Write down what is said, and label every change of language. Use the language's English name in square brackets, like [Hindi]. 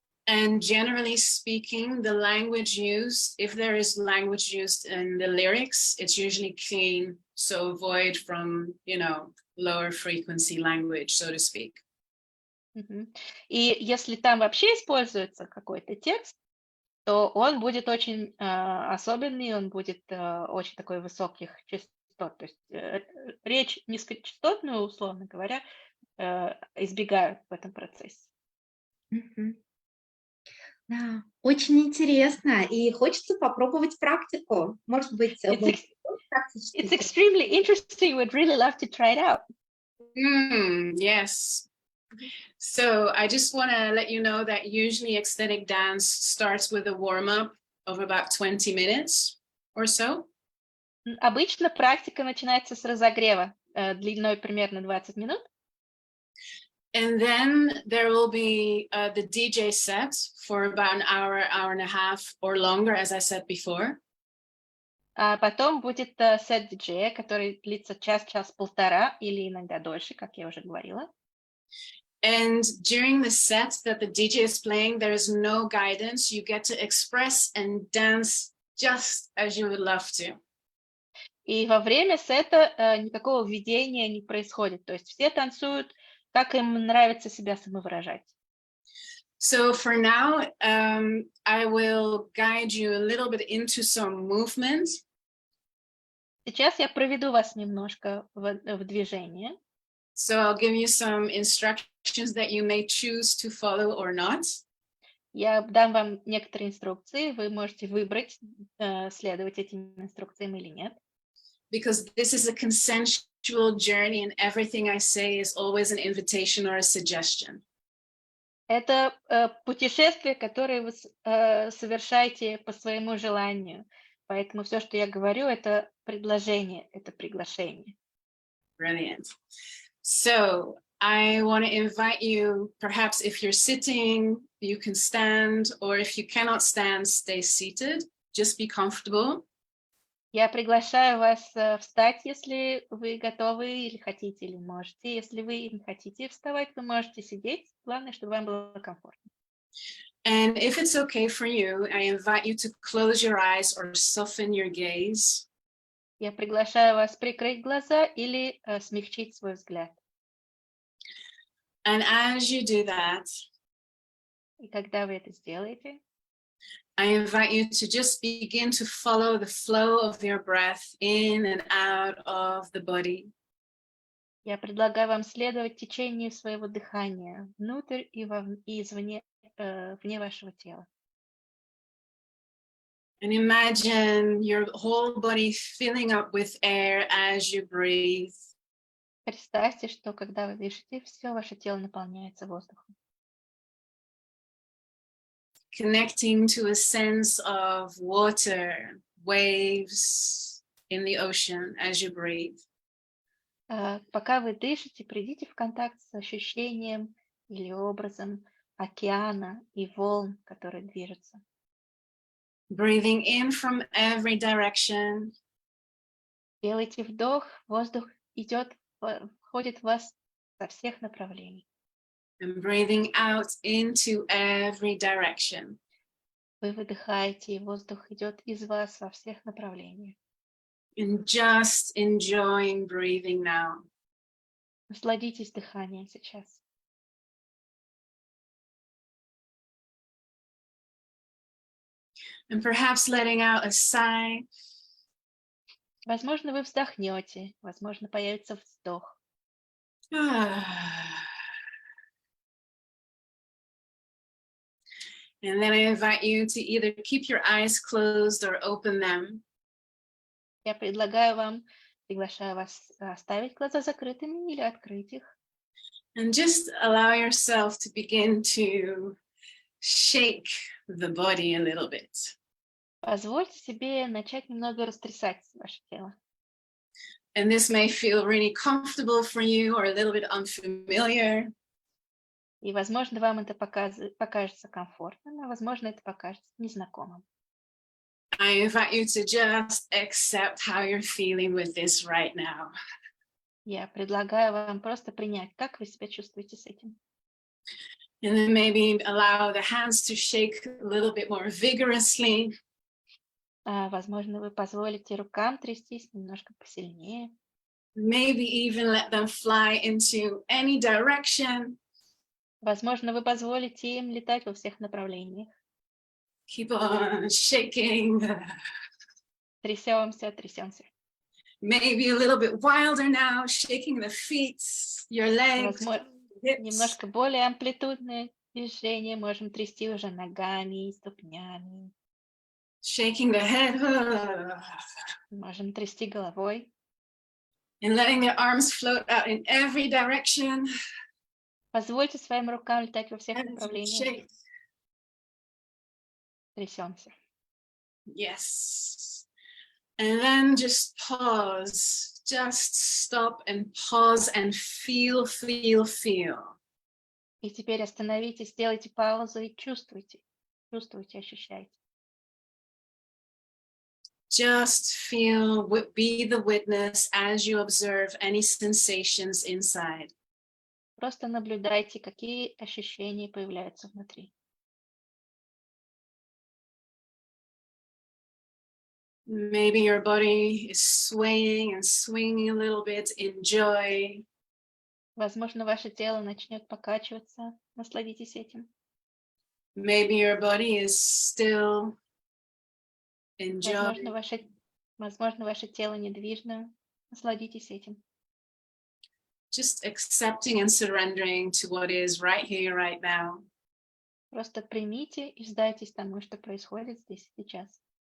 [English] And generally speaking, the language used, if there is language used in the lyrics, it's usually clean, so avoid from, lower frequency language, so to speak. [Russian] И если там вообще используется какой-то текст, то он будет очень особенный, он будет очень такой высоких частот. То есть речь низкочастотную, условно говоря, избегают в этом процессе. Да, очень интересно, и хочется попробовать практику. Может быть, [English] It's extremely interesting. We'd really love to try it out. Yes. So I just want to let you know that usually ecstatic dance starts with a warm-up of about 20 minutes or so. [Russian] Обычно практика начинается с разогрева длиной примерно 20 минут. [English] And then there will be the DJ set for about an hour, hour and a half or longer, as I said before. [Russian] А потом будет сет диджея, который длится час, час-полтора или иногда дольше, как я уже говорила. [English] And during the set that the DJ is playing, there is no guidance. You get to express and dance just as you would love to. [Russian] И во время сета никакого введения не происходит. То есть все танцуют, как им нравится себя самовыражать. [English] So for now, I will guide you a little bit into some movement. [Russian] Сейчас я проведу вас немножко в движение. [English] So I'll give you some instructions that you may choose to follow or not. [Russian] Я дам вам некоторые инструкции, вы можете выбрать, следовать этим инструкциям или нет. [English] Because this is a consensual journey and everything I say is always an invitation or a suggestion. [Russian] Это путешествие, которое вы совершаете по своему желанию. Поэтому все, что я говорю, это предложение, это приглашение. [English] Brilliant. So I want to invite you, perhaps if you're sitting, you can stand, or if you cannot stand, stay seated. Just be comfortable. [Russian] Я приглашаю вас встать, если вы готовы или хотите, или можете. Если вы не хотите вставать, вы можете сидеть. Главное, чтобы вам было комфортно. [English] And if it's okay for you, I invite you to close your eyes or soften your gaze. [Russian] Я приглашаю вас прикрыть глаза или смягчить свой взгляд. [English] And as you do that, [Russian] И когда вы это сделаете, [English] I invite you to just begin to follow the flow of your breath in and out of the body. [Russian] я предлагаю вам следовать течению своего дыхания внутрь и извне, вне вашего тела. [English] And imagine your whole body filling up with air as you breathe. [Russian] Представьте, что когда вы дышите, все ваше тело наполняется воздухом. [English] Connecting to a sense of water, waves in the ocean as you breathe. [Russian] Пока вы дышите, придите в контакт с ощущением или образом океана и волн, которые движутся. [English] Breathing in from every direction. [Russian] Делайте вдох, воздух входит в вас со всех направлений. [English] And breathing out into every direction. [Russian] Вы выдыхаете, и воздух идет из вас во всех направлениях. [English] And just enjoying breathing now. [Russian] Насладитесь дыханием сейчас. [English] And perhaps letting out a sigh. [Russian] Возможно, вы вздохнете, возможно, появится вздох. [English] And then I invite you to either keep your eyes closed or open them. [Russian] Я приглашаю вас оставить глаза закрытыми или открыть их. [English] And just allow yourself to begin to shake the body a little bit. [Russian] Позвольте себе начать немного растрясать ваше тело. [English] And this may feel really comfortable for you or a little bit unfamiliar. [Russian] И, возможно, вам это покажется комфортным, а возможно, это покажется незнакомым. [English] I invite you to just accept how you're feeling with this right now. [Russian] Я предлагаю вам просто принять, как вы себя чувствуете с этим. [English] And then maybe allow the hands to shake a little bit more vigorously. [Russian] Возможно, вы позволите рукам трястись немножко посильнее. [English] Maybe even let them fly into any direction. [Russian] Возможно, вы позволите им летать во всех направлениях. [English] Keep on shaking. [Russian] Трясемся, трясемся. [English] Maybe a little bit wilder now, shaking the feet, your legs, hips. [Russian] Немножко более амплитудное движение. Можем трясти уже ногами и ступнями. [English] Shaking the head. [Russian] Можем трясти головой. [English] And letting the arms float out in every direction. [Russian] Позвольте своим рукам летать во всех [English] And [Russian] направлениях. [English] shake. [Russian] Трясемся. [English] Yes. And then just pause. Just stop and pause and feel, feel, feel. [Russian] И теперь остановитесь, сделайте паузу и чувствуйте. Чувствуйте, ощущайте. [English] Just feel, be the witness as you observe any sensations inside. [Russian] Просто наблюдайте, какие ощущения появляются внутри. [English] Maybe your body is swaying and swinging a little bit in joy. [Russian] Возможно, ваше тело начнет покачиваться. Насладитесь этим. [English] Maybe your body is still in joy. [Russian] Возможно, ваше тело недвижно. Насладитесь этим. [English] Just accepting and surrendering to what is right here, right now. [Russian] Просто примите и сдайтесь тому, что происходит здесь и сейчас.